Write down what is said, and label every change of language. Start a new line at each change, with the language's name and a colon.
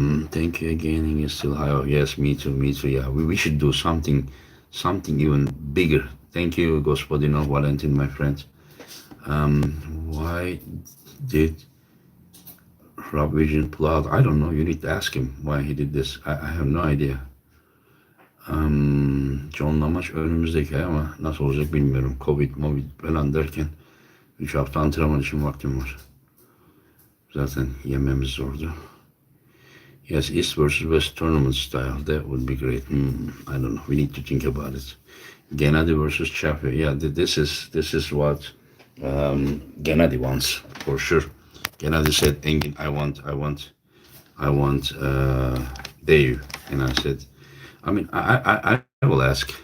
English: Thank you again. You're still high. Oh, yes, me too. Me too. Yeah, we should do something even bigger. Thank you, Gospodino Valentin, my friend. Why did Rob Vision pull out? I don't know. You need to ask him why he did this. I have no idea.
Turkish: John'la maç önümüzdeki ay ama nasıl olacak bilmiyorum. Covid falan derken 3 hafta antrenman için vaktim var. Zaten yememiz zordu.
English: Yes, East versus West tournament style. That would be great. I don't know. We need to think about it. Gennady versus Chafe. Yeah, this is what Gennady wants for sure. Gennady said, "Engin, I want Dave," and I said, I mean, I will ask.